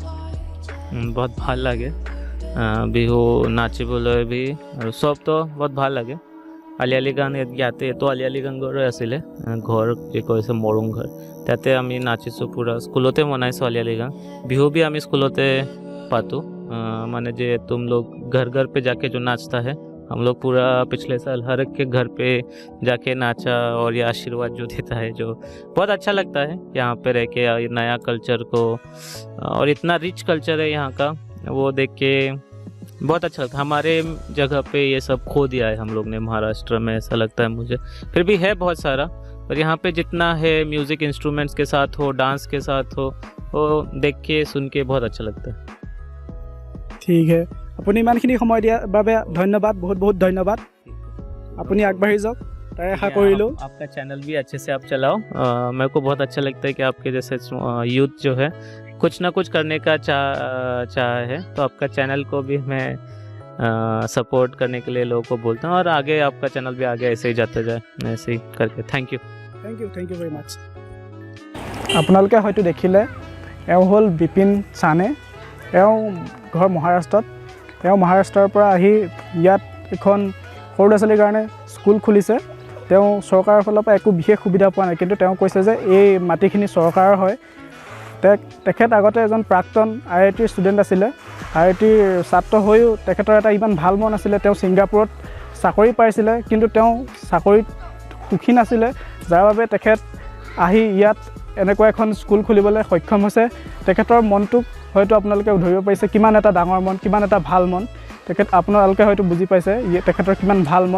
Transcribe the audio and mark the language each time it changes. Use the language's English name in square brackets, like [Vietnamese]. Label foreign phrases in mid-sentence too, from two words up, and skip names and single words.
[Assamese] बहुत ভাল লাগে বিহু নাচিবলৈ বি আৰু সব তো বহুত ভাল লাগে আলি আই লৃগাং ইয়াতে তো আলি আই লৃগাংৰে আছিলে ঘৰ যে কৈছে মৰুং ঘৰ তাতে আমি নাচিছোঁ পুৰা স্কুলতে মনাইছোঁ আলি আই লৃগাং [Hindi] বিহু भी [Assamese] আমি স্কুলতে [Hindi] पातो माने जे तुम लोग घर घर पे जाके जो नाचता है हम लोग पूरा पिछले साल हर एक के घर पे जाके नाचा और ये आशीर्वाद जो देता है जो बहुत अच्छा लगता है यहाँ पे रह के नया कल्चर को और इतना रिच कल्चर है यहाँ का वो देख के बहुत अच्छा लगता है हमारे जगह पे ये सब खो दिया है हम लोग ने महाराष्ट्र में ऐसा लगता है मुझे फिर भी है बहुत सारा पर यहाँ पे जितना है [English] music instruments [Hindi] के साथ हो डांस के साथ हो वो देख के सुन के बहुत अच्छा लगता है [Assamese] ঠিক है আপুনি ইমানখিনি সময় দিয়াৰ বাবে ধন্যবাদ বহুত বহুত ধন্যবাদ আপুনি আগবাঢ়ি যাওক তাৰে আশা কৰিলোঁ [Hindi] आपका चैनल भी अच्छे से आप चलाओ मेरे को बहुत अच्छा लगता है कि आपके जैसे यूथ जो है कुछ ना कुछ करने का चाह है तो आपका चैनल को भी मैं सपोर्ट करने के लिए लोगों को बोलता हूँ और आगे आपका चैनल भी आगे ऐसे ही जाता जाए ऐसे ही करके [English] thank you very much [Assamese] আপোনালোকে হয়তো দেখিলে এওঁ হ'ল বিপিন চানে এওঁ ঘৰ মহাৰাষ্ট্ৰত তেওঁ মহাৰাষ্ট্ৰৰ পৰা আহি ইয়াত এখন সৰু ল'ৰা ছোৱালীৰ কাৰণে স্কুল খুলিছে তেওঁ চৰকাৰৰ ফালৰ পৰা একো বিশেষ সুবিধা পোৱা নাই কিন্তু তেওঁ কৈছে যে এই মাটিখিনি চৰকাৰৰ হয় তেখেত আগতে এজন প্ৰাক্তন IITৰ ষ্টুডেণ্ট আছিলে IITৰ ছাত্ৰ হৈও তেখেতৰ এটা ইমান ভাল মন আছিলে তেওঁ ছিংগাপুৰত চাকৰি পাইছিলে কিন্তু তেওঁ চাকৰিত সুখী নাছিলে যাৰ বাবে তেখেত আহি ইয়াত এনেকুৱা এখন স্কুল খুলিবলৈ সক্ষম হৈছে তেখেতৰ মনটোক হয়তো আপোনালোকে ধৰিব পাৰিছে কিমান এটা ডাঙৰ মন কিমান এটা ভাল মন আপোনালোকে হয়তো বুজি পাইছে তেখেতৰ কিমান ভাল মন।